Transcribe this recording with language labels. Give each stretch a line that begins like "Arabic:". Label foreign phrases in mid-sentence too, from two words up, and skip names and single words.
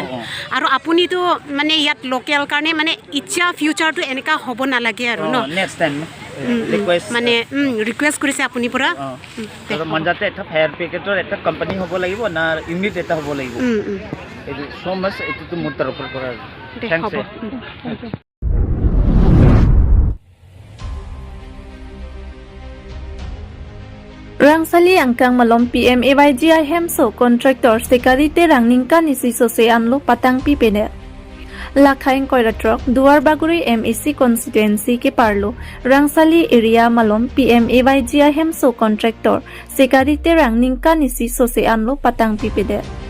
Assamese: আৰু আপুনিতো মানে ইয়াত লোকেল কাৰণে মানে ইচ্ছা ফিউচাৰটো এনেকুৱা হ'ব নালাগে আৰু ন?
English: next time
Assamese: মানে ৰিকুৱেষ্ট কৰিছে আপুনি পৰা। মাঞ্জাতে এটা
English: fire brigadeৰ
Assamese: এটা কোম্পানী হ'ব লাগিব না ইউনিট এটা হ'ব লাগিব। এইটো ছ' মাছ এইটোতো মোৰ তৰফৰ পৰা। থেংকছ।
Karbi: Rangsali angkang malom PMAYGI hemso kontraktor sekarite rang ningkan isi sose anlo patang pipene. Lakhaing koiratrok duar baguri MEC constituency ke parlo Rangsali area malom PMAYGI hemso kontraktor sekarite rang ningkan isi sose anlo patang pipede.